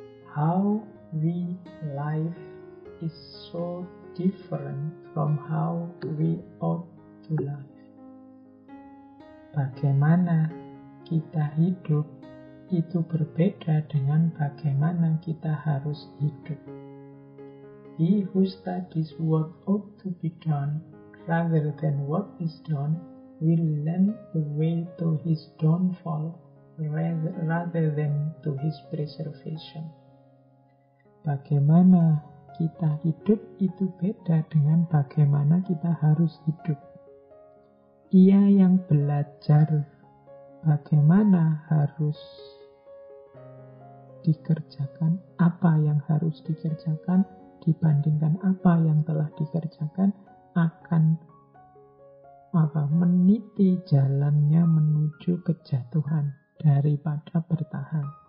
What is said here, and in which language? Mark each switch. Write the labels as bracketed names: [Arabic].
[English] How we live is so different from how we ought to live. [Indonesian] Bagaimana kita hidup itu berbeda dengan bagaimana kita harus hidup. [English] He who studies what ought to be done rather than what is done will learn the way to his downfall rather than to his preservation. [Indonesian] Bagaimana kita hidup itu beda dengan bagaimana kita harus hidup. Ia yang belajar bagaimana harus dikerjakan, apa yang harus dikerjakan dibandingkan apa yang telah dikerjakan, akan meniti jalannya menuju kejatuhan daripada bertahan.